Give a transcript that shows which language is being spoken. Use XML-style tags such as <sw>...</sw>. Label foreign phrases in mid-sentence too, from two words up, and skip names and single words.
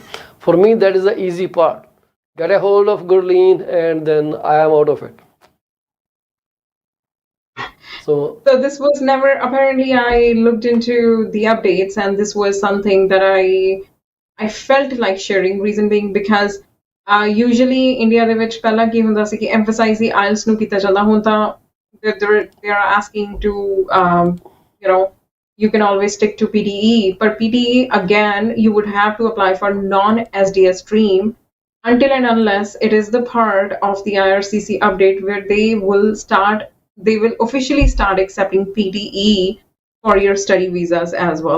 <en>For me, that is the easy part. Get a hold of Gurleen, and then I am out of it. So So this was never, apparently I looked into the updates, and this was something that I felt like sharing. Reason being because usually India</en> <pa>ਦੇ ਵਿੱਚ ਪਹਿਲਾਂ ਕੀ ਹੁੰਦਾ ਸੀ ਕਿ</pa> <en>emphasize the IELTS</en> <pa>ਨੂੰ ਕੀਤਾ ਜਾਂਦਾ, ਹੁਣ ਤਾਂ</pa> <en>they are asking to you know, you can always stick to PTE, but PTE again you would have to apply for non SDS stream until and unless it is the part of the IRCC update where they will officially start accepting PTE for your study visas as well.</en>